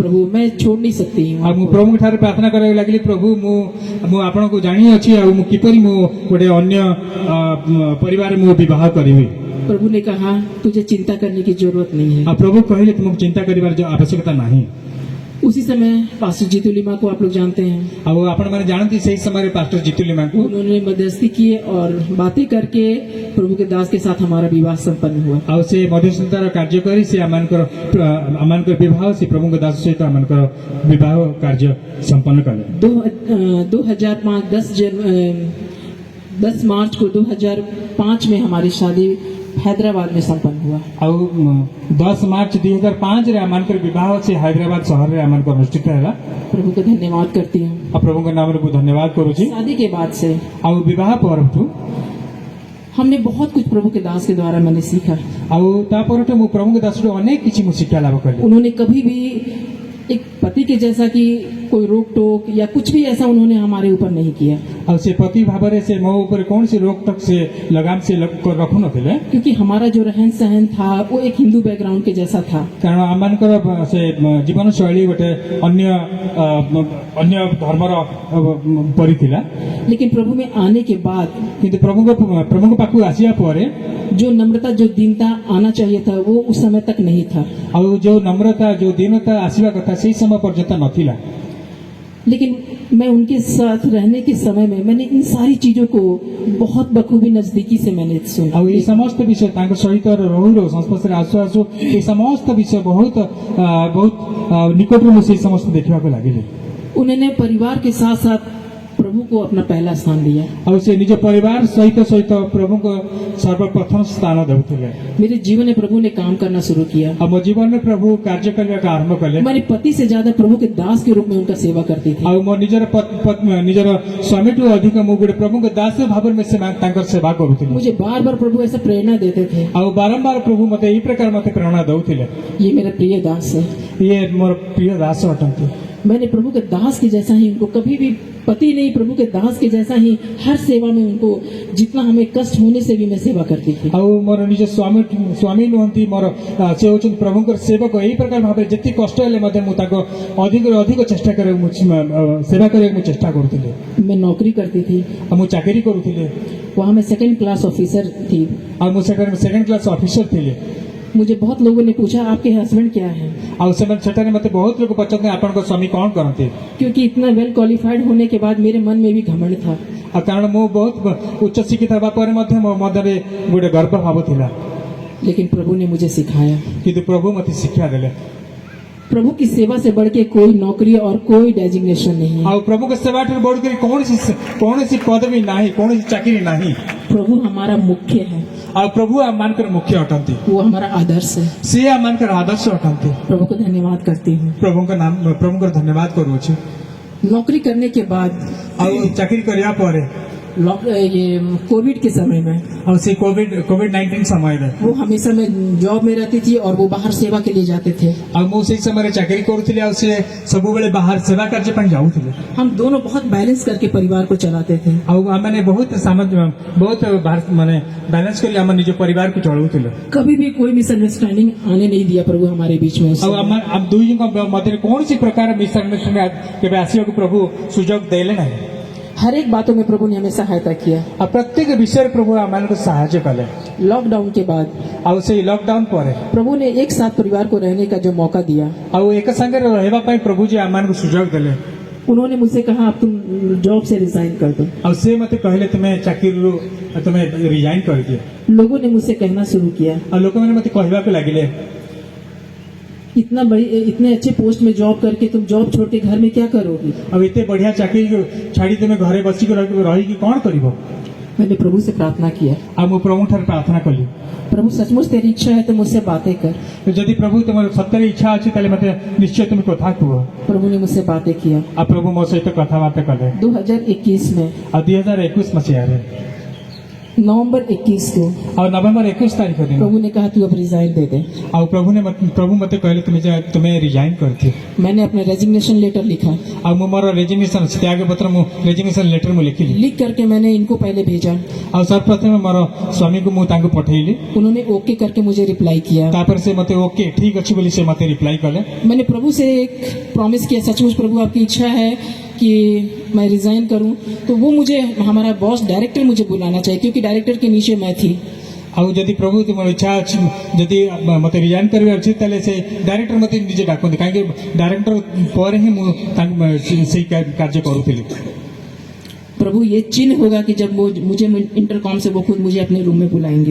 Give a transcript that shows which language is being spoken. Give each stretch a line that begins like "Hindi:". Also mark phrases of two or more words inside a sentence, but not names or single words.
Hindi: प्रभु मैं छोड़ नहीं सकती हूँ
Odia: ଆଉ ମୁଁ
Hindi: आपको।
Odia: ପ୍ରଭୁଙ୍କ ଠାରେ ପ୍ରାର୍ଥନା କରିବାକୁ ଲାଗିଲି, ପ୍ରଭୁ ମୁଁ ଆପଣଙ୍କୁ ଜାଣିଅଛି ଆଉ ମୁଁ କିପରି ମୁଁ ଗୋଟେ ଅନ୍ୟ ପରିବାର ମୁଁ ବିବାହ କରିବି।
Hindi: प्रभु ने कहा, तुझे चिंता करने की जरूरत नहीं है।
Odia: ଆଉ ପ୍ରଭୁ କହିଲେ ତୁମକୁ ଚିନ୍ତା କରିବାର ଆବଶ୍ୟକତା ନାହିଁ।
Hindi: उसी समय पास्टर जीतू लिमा को आप लोग जानते हैं,
Odia: ଆଉ ଆପଣମାନେ ଜାଣନ୍ତି ସେହି ସମୟରେ ପାଷ୍ଟର ଜିତୁ ଲିମାଙ୍କୁ
Hindi: उन्होंने मध्यस्थी किए और बातें करके प्रभु के दास के साथ हमारा विवाह संपन्न हुआ।
Odia: ଆଉ ସେ ମଧ୍ୟସ୍ଥତାର କାର୍ଯ୍ୟ କରି ସେ ଆମମାନଙ୍କର ବିବାହ ସେ ପ୍ରଭୁଙ୍କ ଦାସ ସହିତ ଆମମାନଙ୍କର ବିବାହ କାର୍ଯ୍ୟ ସମ୍ପନ୍ନ କଲେ।
Hindi: 10 मार्च को 2005 में हमारी शादी हैदराबाद में संपन्न हुआ।
Odia: ଆଉ 10 ମାର୍ଚ୍ଚ 2005 ରେ ଆମମାନଙ୍କର ବିବାହ ସେ ହାଇଦ୍ରାବାଦ ସହରରେ ଆମମାନଙ୍କର ଅନୁଷ୍ଠିତ ହେଲା।
Hindi: प्रभु का धन्यवाद करती हूँ।
Odia: ଆଉ ପ୍ରଭୁଙ୍କ ନାମରେ ମୁଁ ଧନ୍ୟବାଦ କରୁଛି।
Hindi: शादी के बाद से
Odia: ଆଉ ବିବାହ ପରଠୁ
Hindi: हमने बहुत कुछ प्रभु के दास के द्वारा मैंने सीखा।
Odia: ଆଉ ତା ପରଠୁ ମୁଁ ପ୍ରଭୁଙ୍କ ଦାସରୁ ଅନେକ କିଛି ମୁଁ ଶିକ୍ଷା ଲାଭ କଲି।
Hindi: उन्होंने कभी भी एक पति के जैसा कि कोई रोक टोक या कुछ भी ऐसा उन्होंने हमारे ऊपर नहीं किया,
Odia: ଆଉ ସେ ପତି ଭାବରେ ସେ ମୋ ଉପରେ କୌଣସି ରୋକଟୋକ ସେ ଲଗାମ ସେ ରଖୁନଥିଲେ।
Hindi: क्योंकि हमारा जो रहन सहन था वो एक हिंदू बैकग्राउंड के जैसा था।
Odia: କାରଣ ଆମମାନଙ୍କର ସେ ଜୀବନ ଶୈଳୀ ଗୋଟେ ଅନ୍ୟ ଧର୍ମର ପରି ଥିଲା।
Hindi: लेकिन प्रभु में आने के बाद
Odia: କିନ୍ତୁ ପ୍ରଭୁଙ୍କ ପାଖକୁ ଆସିବା ପରେ
Hindi: जो नम्रता जो दीनता आना चाहिए था वो उस समय तक नहीं था।
Odia: ଆଉ ଯୋଉ ନମ୍ରତା ଯୋଉ ଦୀନତା ଆସିବା କଥା ସେଇ ସମୟ ପର୍ଯ୍ୟନ୍ତ ନଥିଲା।
Hindi: लेकिन मैं उनके साथ रहने के समय में मैंने इन सारी चीजों को बहुत बखूबी नजदीकी से मैंने सुना।
Odia: ଆଉ ଏଇ ସମସ୍ତ ବିଷୟ ତାଙ୍କ ସହିତ ରହୁ ସଂସ୍ପର୍ଶରେ ଆସୁ ଆସୁ এই ସମସ୍ତ ବିଷୟ ବହୁତ ନିକଟରୁ ମୁଁ ସେଇ ସମସ୍ତ ଦେଖିବାକୁ ଲାଗିଲି।
Hindi: उन्होंने परिवार के साथ साथ प्रभु को अपना पहला स्थान दिया।
Odia: ଆଉ ସେ ନିଜ ପରିବାର ସହିତ ସହିତ ପ୍ରଭୁଙ୍କ ସର୍ବପ୍ରଥମ ସ୍ଥାନ ଦେଉଥିଲେ।
Hindi: मेरे जीवन में प्रभु ने काम करना शुरू किया।
Odia: ଆଉ ମୋ ଜୀବନରେ ପ୍ରଭୁ କାର୍ଯ୍ୟ କରିବାକୁ ଆରମ୍ଭ କଲେ।
Hindi: हमारे पति से ज्यादा प्रभु के दास के रूप में उनका सेवा करती थी।
Odia: ଆଉ ମୋ ନିଜର ନିଜର ସ୍ୱାମୀଠୁ ଅଧିକ ମୁଁ ଗୋଟେ ପ୍ରଭୁଙ୍କ ଦାସ ଭାବରେ ମୁଁ ତାଙ୍କର ସେବା କରୁଥିଲି।
Hindi: मुझे बार बार प्रभु ऐसा प्रेरणा देते थे।
Odia: ଆଉ ବାରମ୍ବାର ପ୍ରଭୁ ମତେ ଏଇ ପ୍ରକାର ମତେ ପ୍ରେରଣା ଦଉଥିଲେ।
Hindi: ये मेरा प्रिय दास है।
Odia: ଇଏ ମୋର ପ୍ରିୟ ଦାସ ଅଟନ୍ତି।
Hindi: मैंने प्रभु के दास के जैसा ही उनको कभी भी पति नहीं, प्रभु के दास के जैसा ही हर सेवा में उनको जितना हमें कष्ट होने से भी मैं सेवा करती थी।
Odia: ଆଉ ମୋର ନିଜ ସ୍ୱାମୀ ନୁହନ୍ତି, ମୋର ସେ ହେଉଛନ୍ତି ପ୍ରଭୁଙ୍କର ସେବକ। ଏଇ ପ୍ରକାର ଭାବରେ ଯେତିକି କଷ୍ଟ ହେଲେ ମଧ୍ୟ ମୁଁ ତାଙ୍କ ଅଧିକରୁ ଅଧିକ ଚେଷ୍ଟା କରିବାକୁ ସେବା କରିବାକୁ ମୁଁ ଚେଷ୍ଟା କରୁଥିଲି।
Hindi: मैं नौकरी करती थी,
Odia: ଆଉ ମୁଁ ଚାକିରି କରୁଥିଲି।
Hindi: वहाँ मैं
English: second class officer
Hindi: थी।
Odia: ଆଉ ମୁଁ
English: second class officer
Odia: ଥିଲି।
Hindi: मुझे बहुत लोगों ने पूछा आपके हस्बैंड क्या है,
Odia: ଆଉ ସେମାନେ ସେଠାରେ ମତେ ବହୁତ ଲୋକ ପଚାରନ୍ତି ଆପଣଙ୍କ ସ୍ୱାମୀ କଣ କରନ୍ତି।
Hindi: क्योंकि इतना
English: well qualified
Hindi: होने के बाद मेरे मन में भी घमंड था।
Odia: ଆଉ କାରଣ ମୁଁ ବହୁତ ଉଚ୍ଚ ଶିକ୍ଷିତ ହେବା ପରେ ମଧ୍ୟ ମୋ ମଧ୍ୟରେ ଗୋଟେ ଗର୍ବ ଭାବ ଥିଲା।
Hindi: लेकिन प्रभु ने मुझे सिखाया।
Odia: କିନ୍ତୁ ପ୍ରଭୁ ମତେ ଶିକ୍ଷା ଦେଲେ।
Hindi: प्रभु की सेवा से बढ़ के कोई नौकरी और कोई डेजिग्नेशन नहीं है।
Odia: ଆଉ ପ୍ରଭୁଙ୍କ ସେବାଠାରୁ ବଢ଼ିକରି କୌଣସି ପଦବୀ ନାହିଁ, କୌଣସି ଚାକିରି ନାହିଁ।
Hindi: प्रभु हमारा मुख्य है,
Odia: ଆଉ ପ୍ରଭୁ ଆମମାନଙ୍କର ମୁଖ୍ୟ ଅଟନ୍ତି।
Hindi: वो हमारा आदर्श है।
Odia: ସେ ଆମମାନଙ୍କର ଆଦର୍ଶ ଅଟନ୍ତି।
Hindi: प्रभु को धन्यवाद करती हूँ।
Odia: ପ୍ରଭୁଙ୍କର ଧନ୍ୟବାଦ କରୁଅଛି।
Hindi: नौकरी करने के बाद
Odia: ଆଉ ଚାକିରି କରିବା ପରେ
Hindi: ये कोविड के समय में
Odia: ଆଉ ସେ କୋଭିଡ-19 ସମୟରେ
Hindi: वो हमेशा मैं जॉब में रहती थी और वो बाहर सेवा के लिए जाते थे।
Odia: ଆଉ ମୁଁ ସେଇ ସମୟରେ ଚାକିରି କରୁଥିଲି। ଆଉ ସେ ସବୁବେଳେ ବାହାର ସେବା କାର୍ଯ୍ୟ ପାଇଁ ଯାଉଥିଲେ।
Hindi: हम दोनों बहुत बैलेंस करके परिवार को चलाते थे।
Odia: ଆଉ ଆମମାନେ ବହୁତ ମାନେ ବାଲାନ୍ସ କରି ଆମ ନିଜ ପରିବାରକୁ ଚଳାଉଥିଲୁ।
Hindi: कभी भी कोई मिसअंडरस्टैंडिंग आने नहीं दिया प्रभु हमारे बीच में। उस
Odia: ଆଉ
Hindi: समय।
Odia: ଆମ ଦୁଇଙ୍କ ମଧ୍ୟରେ କୌଣସି ପ୍ରକାର ମିସଅଣ୍ଡରଷ୍ଟାଣ୍ଡିଂ କେବେ ଆସିବାକୁ ପ୍ରଭୁ ସୁଯୋଗ ଦେଲେ ନାହିଁ।
Hindi: हर एक बातों में प्रभु ने हमें सहायता किया।
Odia: ଆଉ ପ୍ରତ୍ୟେକ ବିଷୟରେ ପ୍ରଭୁ ଆମମାନଙ୍କୁ ସାହାଯ୍ୟ କଲେ।
Hindi: लॉकडाउन के बाद
Odia: ଆଉ ସେଇ ଲକଡାଉନ ପରେ
Hindi: प्रभु ने एक साथ परिवार को रहने का जो मौका दिया,
Odia: ଆଉ ଏକ ସାଙ୍ଗରେ ରହିବା ପାଇଁ ପ୍ରଭୁ ଯେ ଆମମାନଙ୍କୁ ସୁଯୋଗ ଦେଲେ।
Hindi: उन्होंने मुझसे कहा अब तुम जॉब से रिजाइन कर दो।
Odia: ଆଉ ସେ ମତେ କହିଲେ ତୁମେ ଚାକିରିରୁ ତୁମେ ରିଜାଇନ କରିଦିଅ।
Hindi: लोगों ने मुझसे कहना शुरू किया
Odia: ଆଉ ଲୋକମାନେ ମତେ କହିବାକୁ ଲାଗିଲେ
Hindi: इतने अच्छे पोस्ट में जॉब करके तुम जॉब छोड़ के घर में क्या करोगी।
Odia: ଆଉ ଏତେ ବଢିଆ ଚାକିରି ଛାଡି ତୁମେ ଘରେ ବସିକି ରହିକି କଣ କରିବ।
Hindi: मैंने प्रभु से प्रार्थना किया,
Odia: ଆଉ ମୁଁ ପ୍ରଭୁଠାରୁ ପ୍ରାର୍ଥନା କଲି,
Hindi: प्रभु सचमुच तेरी इच्छा है तो मुझसे बातें कर।
Odia: ଯଦି ପ୍ରଭୁ ତୁମର ସତରେ ଇଚ୍ଛା ଅଛି ତାହେଲେ ମତେ ନିଶ୍ଚୟ ତୁମେ କଥା କୁହ।
Hindi: प्रभु ने मुझसे बातें किया।
Odia: ଆଉ ପ୍ରଭୁ ମୋ ସହିତ କଥାବାର୍ତ୍ତା କଲେ।
Hindi: 2021 में
Odia: ଆଉ 2021 ମସିହାରେ
Hindi: नवंबर 21 को
Odia: ଆଉ ନଭେମ୍ବର 21 ତାରିଖ ଦିନ
Hindi: प्रभु ने कहा तू अब रिजाइन दे दे।
Odia: ଆଉ ପ୍ରଭୁ ମତେ କହିଲେ ତୁମେ ରିଜାଇନ କରିଦିଅ।
Hindi: मैंने अपना
English: resignation letter
Hindi: लिखा,
Odia: ଆଉ ମୁଁ ମୋର ରେଜିଗ୍ନେସନ ତ୍ୟାଗପତ୍ର ମୁଁ
English: resignation letter
Odia: ମୁଁ ଲେଖିଲି।
Hindi: लिख करके मैंने इनको पहले भेजा।
Odia: ଆଉ ସର୍ବପ୍ରଥମେ ମୋର ସ୍ୱାମୀକୁ ମୁଁ ତାଙ୍କୁ ପଠେଇଲି।
Hindi: उन्होंने ओके करके मुझे रिप्लाई किया।
Odia: ତାପରେ ସେ ମତେ ଓକେ ଠିକ ଅଛି ବୋଲି ସେ ମତେ ରିପ୍ଲାଇ କଲେ।
Hindi: मैंने प्रभु से एक प्रॉमिस किया, सचमुच प्रभु आपकी इच्छा है कि मैं रिजाइन करूं तो वो मुझे हमारा
English: boss director
Hindi: मुझे बुलाना चाहिए, क्योंकि डायरेक्टर के नीचे मैं थी।
Odia: ଆଉ ଯଦି ପ୍ରଭୁ ତୁମର ଇଚ୍ଛା ଅଛି ଯଦି ମତେ ରିଜାଇନ କରିବାର ଅଛି ତାହେଲେ ସେ ଡାଇରେକ୍ଟର ମତେ ନିଜେ ଡାକନ୍ତି, କାହିଁକି ଡାଇରେକ୍ଟର ପରେ ହିଁ ମୁଁ ସେଇ କାର୍ଯ୍ୟ କରୁଥିଲି।
Hindi: प्रभु ये चिन्ह होगा कि जब वो मुझे इंटरकॉम से वो खुद मुझे अपने रूम में बुलाएंगे।